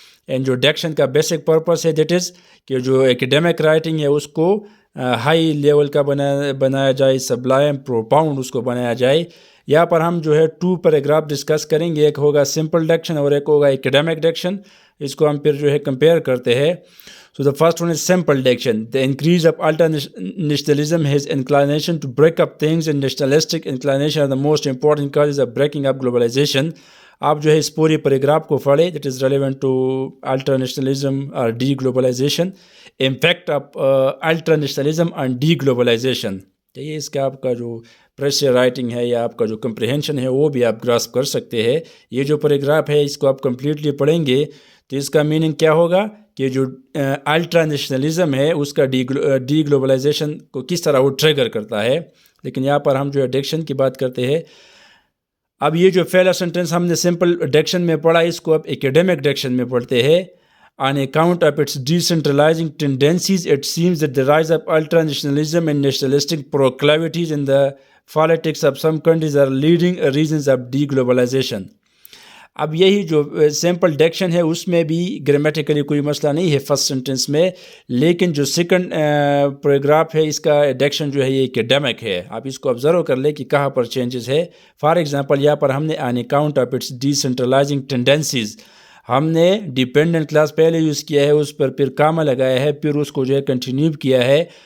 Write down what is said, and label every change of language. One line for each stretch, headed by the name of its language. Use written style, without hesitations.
Urdu: And جو diction کا basic purpose ہے دیٹ از کہ جو ایکیڈیمک رائٹنگ ہے اس کو ہائی لیول کا بنایا جائے, سبلائم, پروپاؤنڈ اس کو بنایا جائے. یہاں پر ہم جو ہے 2 پیراگراف ڈسکس کریں گے. ایک ہوگا سمپل ڈکشن اور ایک ہوگا ایکیڈیمک ڈکشن. اس کو ہم پھر جو ہے کمپیئر کرتے ہیں.
English: So the first one is simple diction. The increase of ultra-nationalism, his inclination to break up things and nationalistic inclination are the most important causes of breaking up globalization.
Urdu: آپ جو ہے اس پوری پیراگراف کو پڑھیں.
English: That is relevant to ultra-nationalism or deglobalization. Impact of ultra-nationalism and deglobalization.
Urdu: تو یہ اس کا آپ کا جو پریشر رائٹنگ ہے یا آپ کا جو کمپریہنشن ہے وہ بھی آپ گراسپ کر سکتے ہیں. یہ جو پیراگراف ہے اس کو آپ کمپلیٹلی پڑھیں گے تو اس کا میننگ کیا ہوگا کہ جو الٹرا نیشنلزم ہے اس کا ڈی گلوبلائزیشن کو کس طرح وہ ٹریگر کرتا ہے. لیکن یہاں پر ہم جو ہے ڈکشن کی بات کرتے ہیں. اب یہ جو پہلا سنٹینس ہم نے سمپل ڈکشن میں پڑھا, اس کو اب ایکیڈیمک ڈکشن میں پڑھتے ہیں.
English: On account of its decentralizing tendencies, it seems that the rise of ultra-nationalism and nationalistic proclivities in the politics of some countries are leading reasons of deglobalization.
Urdu: اب یہی جو سمپل ڈکشن ہے اس میں بھی گرامیٹیکلی کوئی مسئلہ نہیں ہے فرسٹ سنٹینس میں, لیکن جو سیکنڈ پیراگراف ہے اس کا ڈکشن جو ہے یہ ایکیڈیمک ہے. آپ اس کو آبزرو کر لیں کہ کہاں پر چینجز ہے. فار ایگزامپل یہاں پر ہم نے
English: on account of its decentralizing tendencies,
Urdu: ہم نے ڈیپینڈنٹ کلاس پہلے یوز کیا ہے, اس پر پھر کاما لگایا ہے, پھر اس کو جو ہے کنٹینیو کیا ہے.